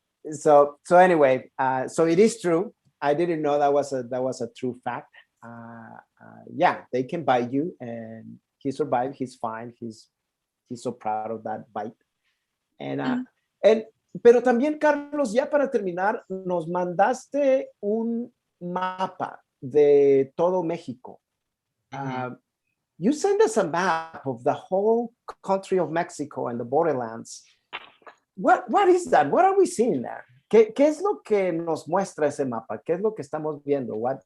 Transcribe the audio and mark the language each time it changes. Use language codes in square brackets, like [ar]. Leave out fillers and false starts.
[en] So anyway, so it is true. I didn't know that was a true fact. Yeah, they can bite you, and he survived. He's fine. He's so proud of that bite. [es] Pero también, Carlos, ya para terminar, nos mandaste un mapa de todo México. [en] You sent us a map of the whole country of Mexico and the borderlands. What is that? What are we seeing there? [es] ¿Qué es lo que nos muestra ese mapa? ¿Qué es lo que estamos viendo?